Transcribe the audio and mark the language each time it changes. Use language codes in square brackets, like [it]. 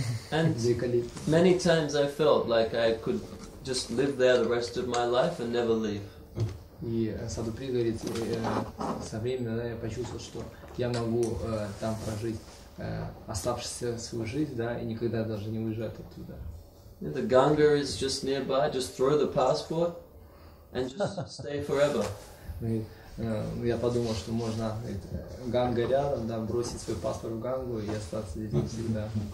[en] And many times I felt like I could just live there the rest of my life and never leave. [ru] И Садупри говорит, со временем, да, я почувствовал, что я могу там прожить оставшуюся свою жизнь, да, и никогда даже не уезжать оттуда. [en] The Ganga is just nearby, just throw the passport and just stay forever. [ru] Я подумал, что можно Ганга рядом, да, бросить свой паспорт в Гангу и остаться здесь навсегда.